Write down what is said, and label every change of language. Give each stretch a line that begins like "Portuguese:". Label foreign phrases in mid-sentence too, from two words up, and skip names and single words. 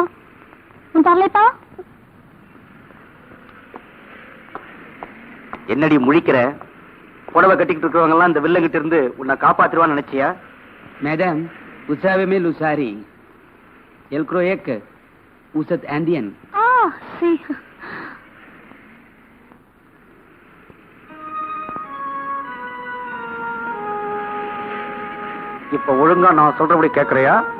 French: Vous ne parlez pas?
Tamil: என்னடி முழிக்கிற? புடவை கட்டிக்கிட்டு இருக்கிறவங்க எல்லாம் இந்த வில்லங்கிட்ட இருந்து உன்னை காப்பாத்துருவான்னு நினைச்சியா?
French: Madame, vous savez mes lusari. Elle croyait que vous êtes indienne. Ah, si.
Tamil: இப்ப ஒழுங்கா நான் சொல்றபடி கேக்குறியா?